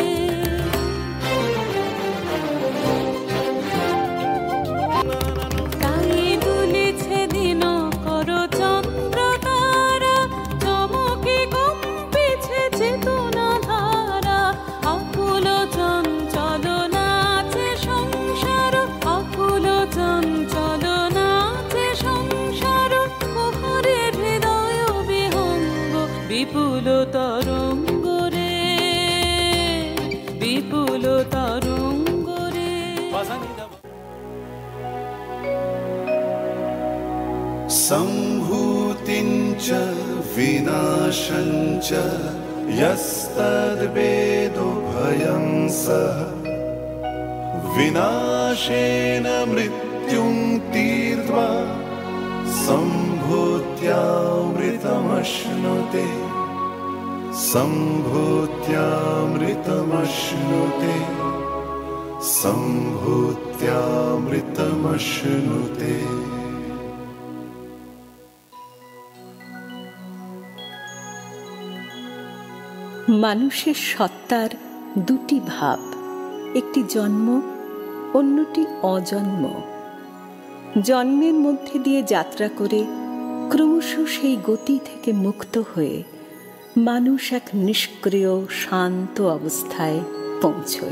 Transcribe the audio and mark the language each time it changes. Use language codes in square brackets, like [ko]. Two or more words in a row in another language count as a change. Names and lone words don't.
[bn] তাই দুলিছে দিন কর চন্দ্র তারা, চমকে কম্পিছে চেতনা ধারা, আকুল চঞ্চল নাচে সংসার, আকুল চঞ্চল নাচে সংসার, কুহরের হৃদয় বিহঙ্গ। বিপুল তরঙ্গ রে, বিপুল তরঙ্গ রে। [sa] सम्भूतिं च विनाशं च यस्तद्वेदो भयं सः, विनाशेन मृत्युं तीर्त्वा सम्भूत्यामृतमश्नुते, सम्भूत्यामृतमश्नुते, सम्भूत्यामृतमश्नुते। [bn] মানুষের সত্তার দুটি ভাব, একটি জন্ম, অন্যটি অজন্ম। জন্মের মধ্যে দিয়ে যাত্রা করে ক্রমশ সেই গতি থেকে মুক্ত হয়ে মানুষ এক নিষ্ক্রিয় শান্ত অবস্থায় পৌঁছয়।